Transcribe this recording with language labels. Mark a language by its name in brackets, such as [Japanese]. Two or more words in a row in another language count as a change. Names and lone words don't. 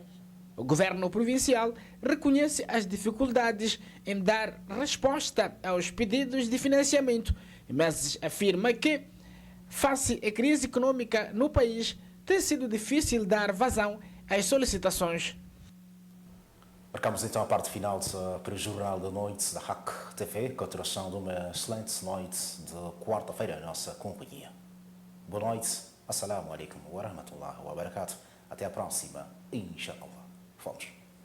[Portuguese] O governo provincial reconhece as dificuldades em dar resposta aos pedidos de financiamento, mas afirma que, face à crise econômica no país, tem sido difícil dar vazão às solicitações. Marcamos então a parte final para o Jornal da Noite da RAC TV, continuação de uma excelente noite de quarta-feira, a nossa companhia. Boa noite, [Arabic] السلام عليكم ورحمة الله وبركاته. [Portuguese] Até a próxima, inshallah. Fomos.